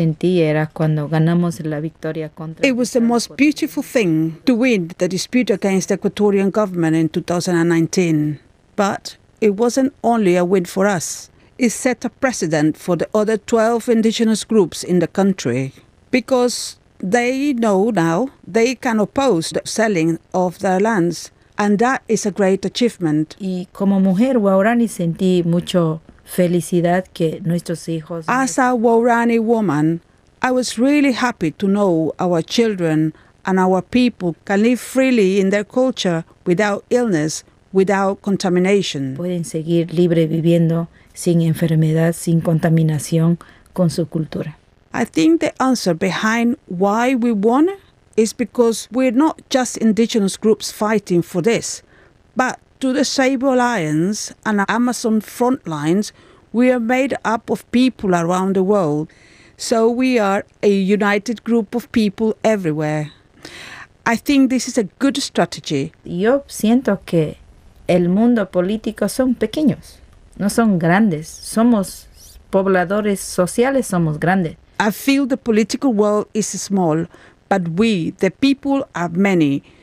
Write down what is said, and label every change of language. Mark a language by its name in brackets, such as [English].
[English] It was the most beautiful thing to win the dispute against the Ecuadorian government in 2019. But it wasn't only a win for us. It set a precedent for the other 12 indigenous groups in the country. Because they know now they can oppose the selling of their lands. And that is a great achievement. [Spanish] Y como mujer Huaorani sentí mucho felicidad que nuestros hijos. [English] As a Huaorani woman, I was really happy to know our children and our people can live freely in their culture without illness, without contamination. [Spanish] Pueden seguir libre viviendo sin enfermedad, sin contaminación con su cultura. [English] I think the answer behind why we won is because we're not just indigenous groups fighting for this, but to the Sabo Alliance and Amazon Frontlines, we are made up of people around the world. So we are a united group of people everywhere. I think this is a good strategy. [Spanish] Yo siento que el mundo político son pequeños, no son grandes. Somos pobladores sociales, somos grandes. [English] I feel the political world is small, but we, the people, are many.